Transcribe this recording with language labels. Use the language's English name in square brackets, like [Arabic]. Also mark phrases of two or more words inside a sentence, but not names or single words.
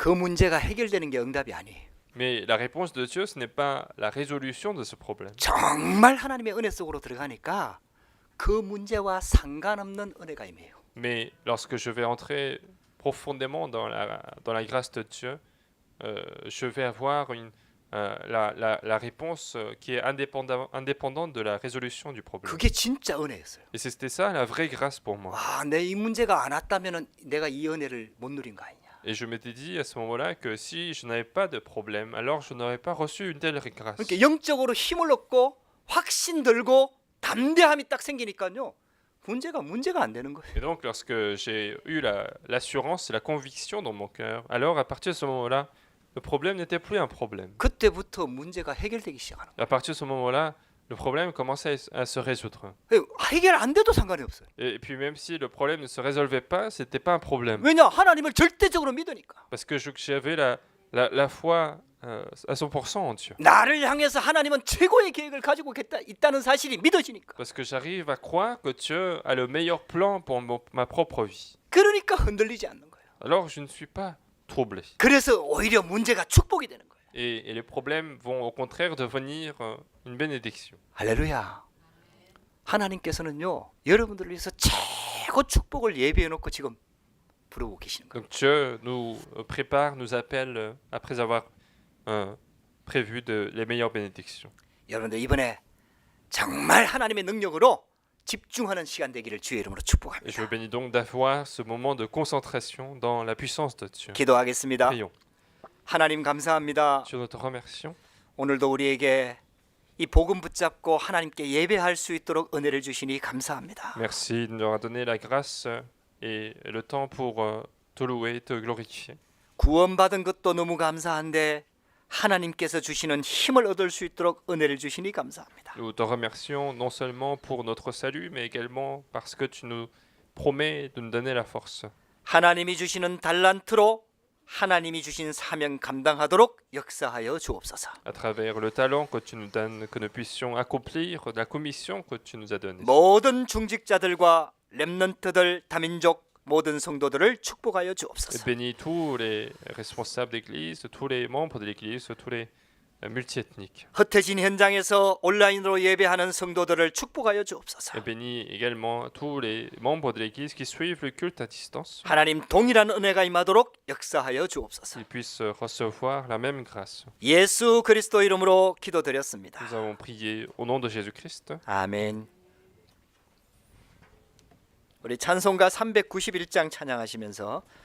[Korean] 그 문제가 해결되는 게 응답이 아니에요. [French] Mais la réponse de Dieu, ce n'est pas la résolution de ce problème. [Korean] 정말 하나님의 은혜 속으로 들어가니까 그 문제와 상관없는 은혜가 임해요. [French] Mais lorsque je vais entrer profondément dans la grâce de Dieu, je vais avoir la réponse qui est indépendante de la résolution du problème. [Korean] 그게 진짜 은혜였어요. [French] Et c'était ça la vraie grâce pour moi. [Korean] 와, 내 이 문제가 안 왔다면은 내가 이 은혜를 못 누린 거 아니냐. [French] Et je m'étais dit à ce moment-là que si je n'avais pas de problème, alors je n'aurais pas reçu une telle grâce. [Korean] 그러니까 영적으로 힘을 얻고 확신 들고 담대함이 딱 생기니까요. 문제가 안 되는 거예요. [French] Et donc lorsque j'ai eu l'assurance et la conviction dans mon cœur, alors à partir de ce moment-là, le problème n'était plus un problème. [Korean] 그때부터 문제가 해결되기 시작하는 [French] À partir de ce moment-là, le problème commençait à se résoudre. [Korean] 거예요. 해결 안 돼도 상관이 없어요. [French] Et puis même si le problème ne se résolvait pas, c'était pas un problème. [Korean] 왜냐? 하나님을 절대적으로 믿으니까. [French] Parce que j'avais la foi à 100% en Dieu. [Korean] 나를 향해서 하나님은 최고의 계획을 가지고 있다는 사실이 믿어지니까. [French] Parce que j'arrive à croire que Dieu a le meilleur plan pour ma propre vie. [Korean] 그러니까 흔들리지 않는 거예요. [French] Alors je ne suis pas troublé. [Korean] 그래서 오히려 문제가 축복이 되는 거예요. [French] Et les problèmes vont au contraire devenir une bénédiction. [Korean] 할렐루야. 하나님께서는요. 여러분들을 위해서 최고 축복을 예비해 놓고 지금 부르고 계시는 거예요. [French] Donc Dieu nous prépare, nous appelle après avoir prévu les meilleures bénédictions. [Korean] 여러분들 이번에 정말 하나님의 능력으로 집중하는 시간 되기를 주의 이름으로 [French] Et je [Korean] 축복합니다. [French] vous bénis donc d'avoir ce moment de concentration dans la puissance de Dieu. [Korean] 기도하겠습니다. [French] Prions. [Korean] 하나님 감사합니다. [French] Dieu, nous te remercions. [Korean] 오늘도 우리에게 이 복음 붙잡고 하나님께 예배할 수 있도록 은혜를 주시니 감사합니다. [French] Merci de nous avoir donné la grâce et le temps pour te louer et te glorifier. [Korean] 구원받은 것도 너무 감사한데 하나님께서 주시는 힘을 얻을 수 있도록 은혜를 주시니 감사합니다. [French] Nous te remercions non seulement pour notre salut, mais également parce que tu nous promets de nous donner la force. [Korean] 하나님이 주시는 달란트로 하나님이 주신 사명 감당하도록 역사하여 주옵소서. [French] À travers le talent que tu nous donnes, que nous puissions accomplir la commission que tu nous as donnée. [Korean] 모든 중직자들과 렘넌트들 다민족 모든 성도들을 축복하여 [French] Et [Korean] 주옵소서. [French] bénis tous les responsables d'église, tous les membres de l'église, tous les multiethniques. [Korean] 흩어진 현장에서 온라인으로 예배하는 성도들을 축복하여 [French] Et [Korean] 주옵소서. [French] bénis également tous les membres de l'église qui suivent le culte à distance. [Korean] 하나님 동일한 은혜가 임하도록 역사하여 주옵소서. [French] Qu'ils puissent recevoir la même grâce. [Korean] 예수 그리스도 이름으로 기도드렸습니다. [French] Nous avons prié au nom de Jésus-Christ. [Korean] 아멘. 우리 찬송가 391장 찬양하시면서